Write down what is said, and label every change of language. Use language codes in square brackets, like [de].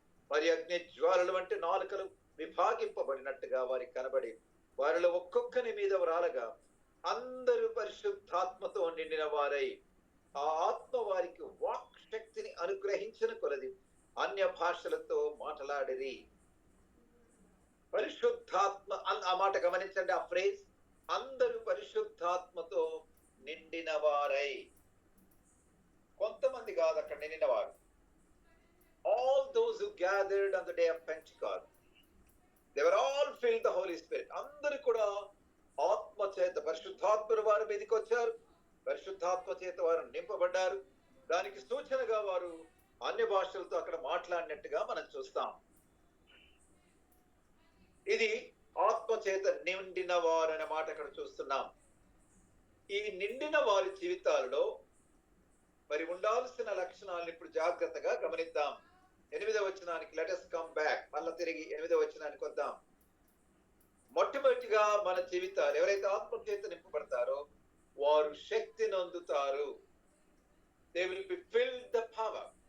[te] మరి అగ్ని జ్వాలలు వంటి నాలుకలు విభాగింపబడినట్టుగా వారికి కనబడి వారిలో ఒక్కొక్కని మీద రాలగా అందరూ పరిశుద్ధాత్మతో నిండిన వారై ఆ ఆత్మ వారికి వాక్ శక్తిని అనుగ్రహించిన కొలది అన్య భాషలతో మాట్లాడిరి. పరిశుద్ధాత్మ, ఆ మాట గమనించండి, ఆ ఫ్రేజ్, అందరూ పరిశుద్ధాత్మతో నిండిన వారై. కొంతమంది కాదు అక్కడ నిండిన వారు. [en] All those who gathered on the day of Pentecost, they were all filled the Holy Spirit. [te] అందరూ కూడా ఆత్మ చేత పరిశుద్ధాత్మ వారి మీదకి వచ్చారు, పరిశుద్ధాత్మ చేత వారు నింపబడ్డారు. దానికి సూచనగా వారు అన్య భాషలతో అక్కడ మాట్లాడినట్టుగా మనం చూస్తాం. ఇది ఆత్మ చేత నిండిన వారు అనే మాట అక్కడ చూస్తున్నాం. ఈ నిండిన వారి జీవితాలలో మరి ఉండాల్సిన లక్షణాలను ఇప్పుడు జాగ్రత్తగా గమనిద్దాం. 8వ వచనానికి [en] let us come back, [te] మళ్ళా తిరిగి 8వ వచనానికి వద్దాం. మొట్టమొదటిగా మన జీవితాలు ఎవరైతే ఆత్మ చేత నింపబడతారో వారు శక్తి నొందుతారు. [en] They will be filled the power.